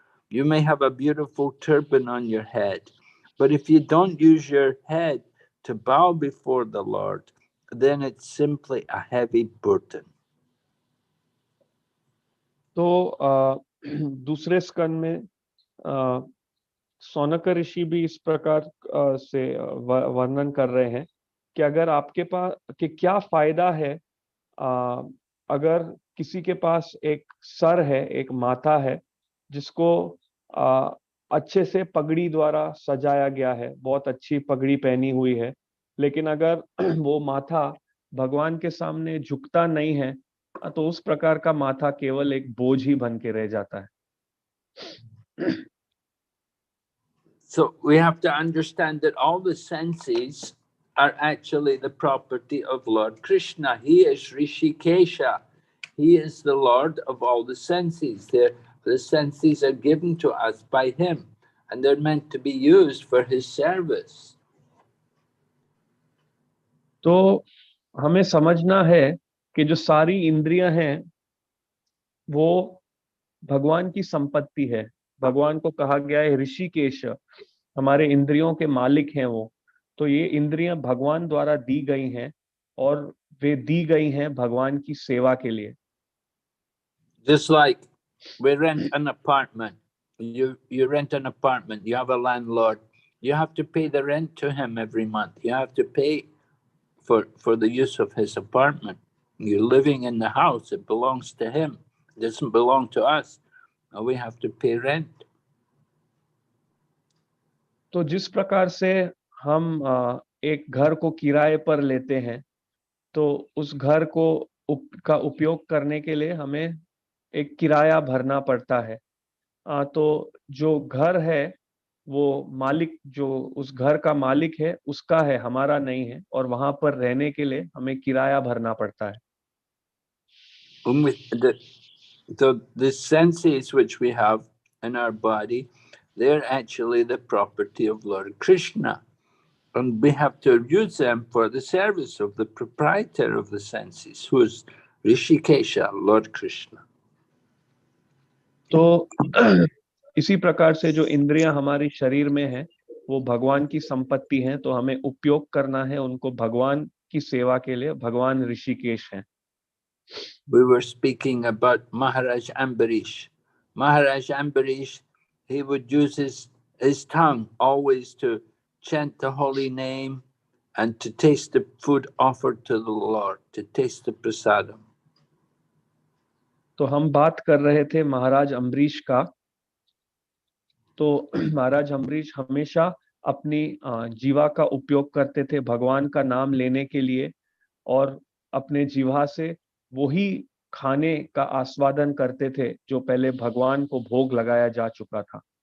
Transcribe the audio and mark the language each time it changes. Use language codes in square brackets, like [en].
[en] You may have a beautiful turban on your head, but if you don't use your head to bow before the Lord, then it's simply a heavy burden. [hi] तो दूसरे स्कंद में सौनक ऋषि भी इस प्रकार से वर्णन कर रहे हैं कि अगर आपके पास कि क्या फायदा है अगर किसी के पास एक सर है, एक माथा है जिसको अच्छे से पगड़ी द्वारा सजाया गया है, बहुत अच्छी पगड़ी पहनी हुई है, लेकिन अगर वो माथा भगवान के सामने झुकता नहीं है, तो उस प्रकार का माथा केवल एक बोझ ही बन के रह जाता है। [en] So we have to understand that all the senses are actually the property of Lord Krishna. He is Rishikesha. He is the Lord of all the senses. The senses are given to us by him, and they're meant to be used for his service. [hi] तो हमें समझना है कि जो सारी इंद्रियां हैं वो भगवान की संपत्ति है। भगवान को कहा गया है ऋषिकेश, हमारे इंद्रियों के मालिक हैं वो। तो ये इंद्रियां भगवान द्वारा दी गई हैं और वे दी गई हैं भगवान की सेवा के लिए। [en] Just like we rent an apartment, you rent an apartment, you have a landlord, you have to pay the rent to him every month. You have to pay for the use of his apartment. You're living in the house, it belongs to him, it doesn't belong to us. We have to pay rent. [hi] तो जिस प्रकार से हम एक घर को किराए पर लेते हैं, तो उस घर को का उपयोग करने के लिए हमें एक किराया भरना पड़ता है। तो जो घर है वो मालिक, जो उस घर का मालिक है उसका है, हमारा नहीं है, और वहां पर रहने के लिए हमें किराया भरना पड़ता है। [en] So the senses which we have in our body, they're actually the property of Lord Krishna. And we have to use them for the service of the proprietor of the senses, who is Rishikesha, Lord Krishna. [hi] तो इसी प्रकार से जो इंद्रियां हमारी शरीर में हैं वो भगवान की संपत्ति हैं, तो हमें उपयोग करना है उनको भगवान की सेवा के लिए। भगवान ऋषिकेश हैं। [en] We were speaking about Maharaj Ambarish. Maharaj Ambarish, he would use his tongue always to chant the holy name and to taste the food offered to the Lord, to taste the prasadam. [hi] तो हम बात कर रहे थे महाराज अम्बरीश का। तो महाराज अम्बरीश हमेशा अपनी जीवा का उपयोग करते थे भगवान का नाम लेने के लिए, और अपने जीवा से वही खाने का आस्वादन करते थे जो पहले भगवान को भोग लगाया जा चुका था।